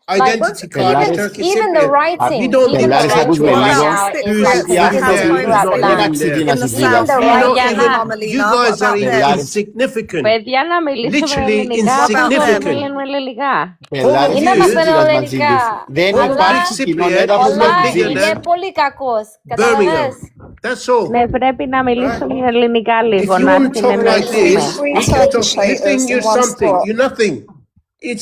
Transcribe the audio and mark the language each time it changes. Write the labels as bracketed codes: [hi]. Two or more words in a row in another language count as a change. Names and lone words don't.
[en] identity card is Turkish Even the Cypriot. writing, We don't even think the that's writing right. now is like He has citizens homes throughout the land. in there. In the Even south, the not writing. even You Amelina, guys what are about them? insignificant. [el] Παιδιά να μιλήσουμε [en] Literally [el] ελληνικά, [en] What about [el] πώς [en] insignificant. them? [el] μιλούμε ελληνικά. [en] All of [el] Είναι [en] you, [el] μαθαίνω ελληνικά. Δεν [en] all [el] Αλλά, υπάρχει [en] Greek [el] κοινό [en] Cypriot is [el] έδαφος αλλά [en] not [el] να [en] bigger [el] είναι [en] than [el] πολύ κακός. [en] Birmingham. [el] Καταλαβες. [en] That's all. [el] Ναι, πρέπει να μιλήσουμε ελληνικά [en] If [el] λίγο, [en] you [el] να [en] want to talk like [el] συνεννοηθούμε. [en] this, Three we can talk. Turkish You think haters in you're one something. spot. You're nothing.